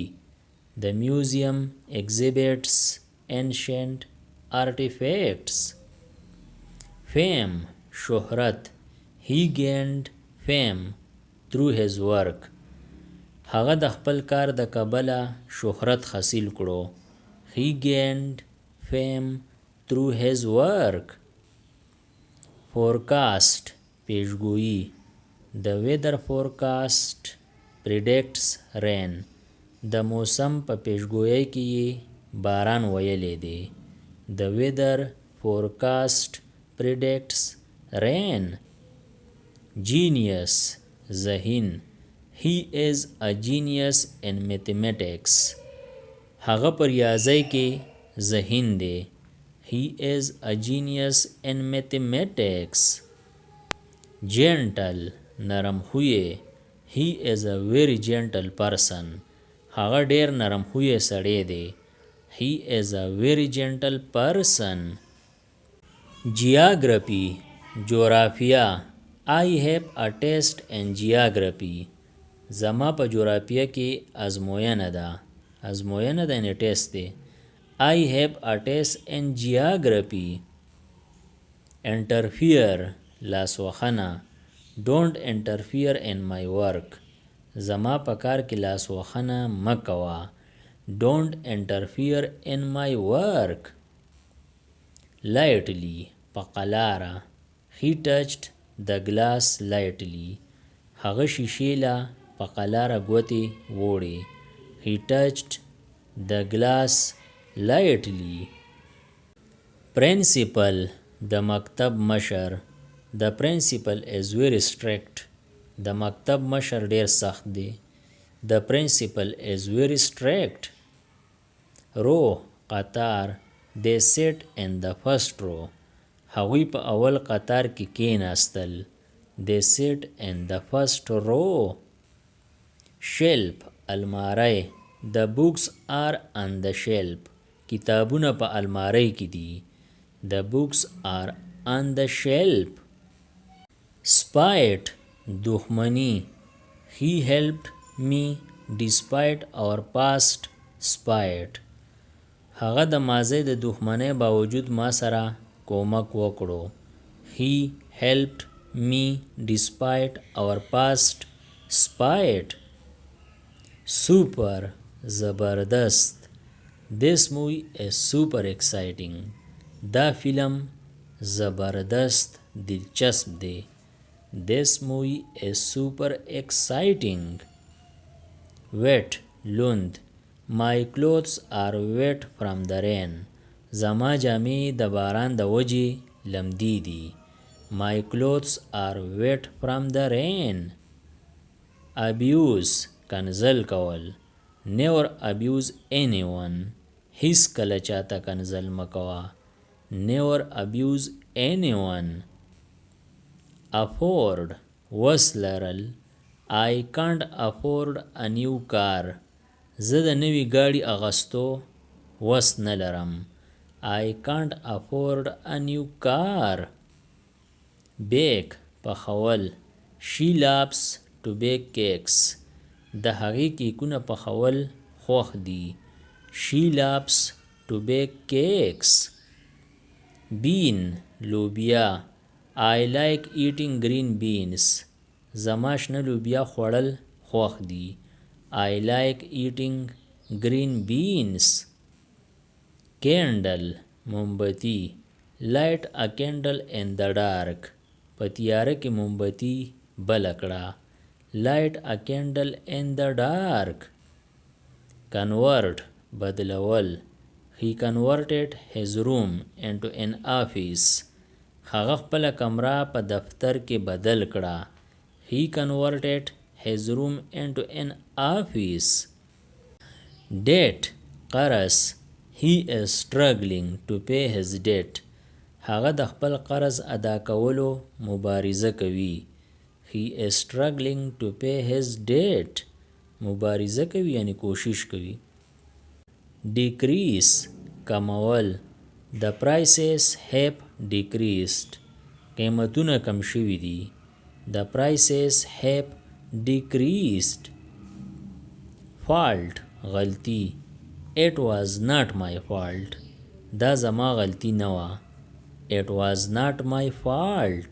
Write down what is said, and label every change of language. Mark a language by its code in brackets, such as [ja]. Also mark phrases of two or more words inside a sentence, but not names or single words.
[en] The museum exhibits ancient artifacts. [ps] fame شهرت. [en] He gained fame through his work. [ps] هغه د خپل کار د کبله شهرت حاصل کړو. [en] He gained fame through his work. [ps] forecast پیشگویی. [en] The weather forecast predicts rain. [ps] د موسم په پیشگویی کې یې باران ویلی دی. [en] The weather forecast predicts rain. [ps] genius ذهین. [en] he is a genius in mathematics. [ps] هغه په ریاضی کې ذهین دی. [en] he is a genius in mathematics. [ps] gentle نرم خویه. [en] he is a very gentle person. [ps] هغه ډیر نرم خویه سړی دی. [en] he is a very gentle person. [ps] geography جغرافیه. [en] I have a test in geography. [ps] زما په جغرافیه کې ازموینه ده. ازموینه ده یعنی ټیسټ دی. [en] I have a test in geography. [ps] interfere لاسوخنه. [en] don't interfere in my work. [ps] زما په کار کې لاسوخنه مه کوه. [en] don't interfere in my work. [ps] lightly په قلاره. [en] he touched the glass lightly. [ps] هغه شیشې له په قلاره ګوتې ووړې. [en] he touched the glass lightly. [ps] principal د مکتب مشر. [en] the principal is very strict. [ps] د مکتب مشر ډیر سخت دی. [en] the principal is very strict. [ps] row قطار. [en] they sit in the first row. [ps] هغوی په اول قطار کې کېناستل. [en] they sit in the first row. [ps] shelf الماری. [en] the books are on the shelf. [ps] کتابونه په الماری کې دي. [en] the books are on the shelf. [ps] spite دښمني. [en] he helped me despite our past spite. [ps] هغه د ماضي د دښمنۍ باوجود ما سره کومک وکړو. [en] he helped me despite our past spite. [ps] super زبردست. [en] this movie is super exciting. [ps] دا فیلم زبردست دلچسپ دی. [en] this movie is super exciting. [ps] wet لوند. [en] my clothes are wet from the rain. [ps] زما جامې د باران د وجې لمدې دي. [en] my clothes are wet from the rain. [ps] abuse کنځل کول. [en] never abuse anyone. [ps] هیڅ کله چاته کنځل مه کوه. [en] never abuse anyone. afford [ps] وس لرل. [en] I can't afford a new car. [ps] زه د نوي ګاډي اغستو وس نه لرم. [en] I can't afford a new car. bake پخول. she loves to bake cakes. [ps] د هغې کیکونه پخول خوښ دي. [en] she loves to bake cakes. [ps] bean لوبیا. [en] I like eating green beans. [ps] زما شنه لوبیا خوړل خوښ دي. [en] I like eating green beans. [ps] candle مومبتی. [en] light a candle in the dark. [ps] په تیاره کې مومبتی بل کړه. [en] light a candle in the dark. [ps] convert بدلول. [en] he converted his room into an office. [ps] هغه خپل کمره په دفتر کې بدل کړه. [en] he converted his room into an office. [ps] debt قرض. [en] he is struggling to pay his debt. [ps] هغه د خپل قرض ادا کولو مبارزه کوي. [en] he is struggling to pay his debt. [ps] مبارزه کوي یعنی کوشش کوي. decrease کمول. [en] the prices have decreased. [ps] قیمتونه کم شوي دي. [en] the prices have decreased. fault غلطي. it was not my fault. [ps] دا زما غلطي نه وه. [en] it was not my fault.